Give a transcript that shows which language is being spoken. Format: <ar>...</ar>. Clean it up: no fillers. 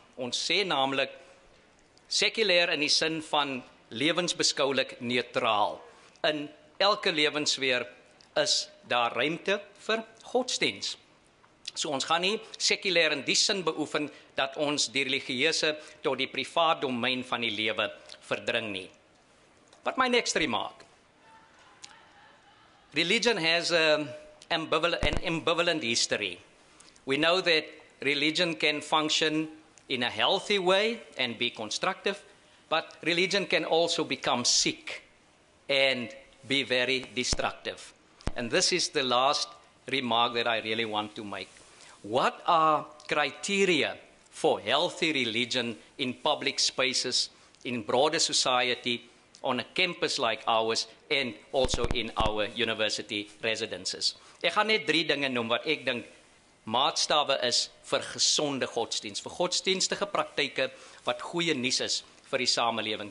<af>Ons sê naamlik sekulêr in die sin van lewensbeskoulik neutraal. In elke lewenssfeer is daar ruimte vir godsdienst. So ons gaan nie sekulêr in die sin beoefen dat ons die religieuse tot die privaat domein van die lewe verdring nie.</af> <en>But my next remark. Religion has an ambivalent history. We know that religion can function in a healthy way and be constructive, but religion can also become sick and be very destructive. And this is the last remark that I really want to make. What are criteria for healthy religion in public spaces, in broader society, on a campus like ours, and also in our university residences?</en> <af>Ek gaan net 3 dinge noem wat ek dink maatstawe is vir gesonde godsdienst, vir godsdienstige praktyke wat goeie nuus is vir die samelewing.</af>